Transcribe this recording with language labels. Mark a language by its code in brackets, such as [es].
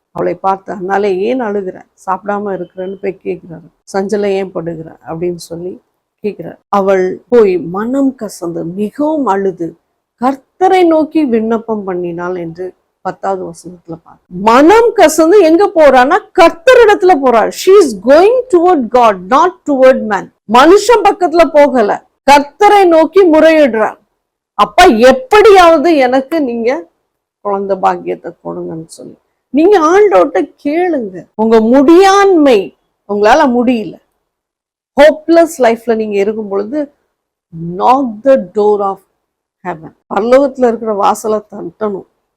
[ta] அவளை பார்த்து, அதனால ஏன் அழுகிற, சாப்பிடாம இருக்கிறன்னு போய் கேட்கிறாரு. சஞ்சலை ஏன் படுகிற அப்படின்னு சொல்லி கேட்கிறார். அவள் போய் மனம் கசந்து மிகவும் அழுது கர்த்தரை நோக்கி விண்ணப்பம் பண்ணினாள் என்று 10வது வசனத்துல பார்க்க. மனம் கசந்து எங்க போறான்னா கர்த்தரிடத்துல போறாள். [en] she is going toward God, not toward man. [ta] மனுஷன் பக்கத்துல போகல, கர்த்தரை நோக்கி முறையிடுறார். அப்ப எப்படியாவது எனக்கு நீங்க குழந்தை பாக்கியத்தை கொடுங்கன்னு சொல்லி நீங்க ஆண்டவர்கிட்ட கேளுங்க. உங்க முடியாண்மை, உங்களால முடியல, ஹோப்லெஸ் லைஃப்ல நீங்க இருக்கும் பொழுது, [en] knock the door of heaven, [ta] பரலோகத்துல இருக்கிற வாசலை தட்டணும்.